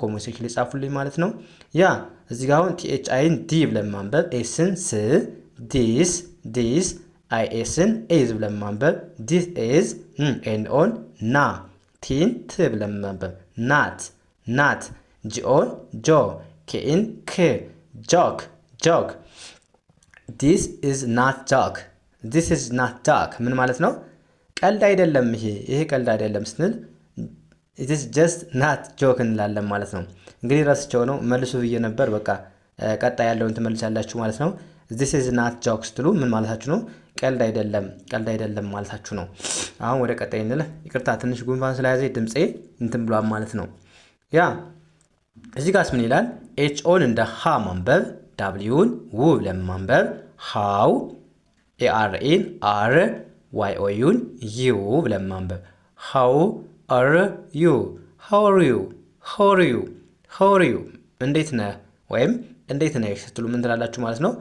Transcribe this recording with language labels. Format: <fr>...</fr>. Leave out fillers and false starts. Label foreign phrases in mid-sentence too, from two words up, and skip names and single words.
<am>ኮሜንት ሴክሽን ላይ ጻፉልኝ ማለት ነው። ያ እዚህ ጋር አሁን ቲኤች አይን ዲ ብለን ማንበብ፣ ኤስን ስ፣ ዲስ አይኤስን ኤዝ ብለን ማንበብ፣ ዲስ ኤዝ ኤን ኦን ና፣ ቲን ት ብለን ማንበብ፣ ናት፣ ጂኦን ጆ፣ ኬኢን ክ፣ ጆክ።</am> <en>this is not joke።</en> <am>ምን ማለት ነው? ቀልድ አይደለም ይሄ ቀልድ አይደለም ስንል</am> <en>it is just not joke</en> <am>እንላለን ማለት ነው። እንግዲህ ረስቸው ነው መልሱ ብዬ ነበር። በቃ ቀጣይ ያለውን ትመልሳላችሁ ማለት ነው።</am> <en>this is not joke</en> <am>ስትሉ ምን ማለታችሁ ነው? ቀልድ አይደለም ማለታችሁ ነው። አሁን ወደ ቀጣይ እንለፍ። ይቅርታ ትንሽ ጉንፋን ስለያዘ ድምጼ እንትን ብሏል ማለት ነው። ያ እዚህ ጋርስ ምን ይላል? ኤች ኦን እንደ ሃ ማንበብ፣ ዳብሊውን ው ብለን ማንበብ፣ ሃው ኤአርኤን አር ዋይ ኦ ዩን ዩ ብለን ማንበብ፣</am> <en>how are you, how are you</en> <am>እንዴት ነህ ወይም እንዴት ነሽ ስትሉ ምን ትላላችሁ ማለት ነው?</am>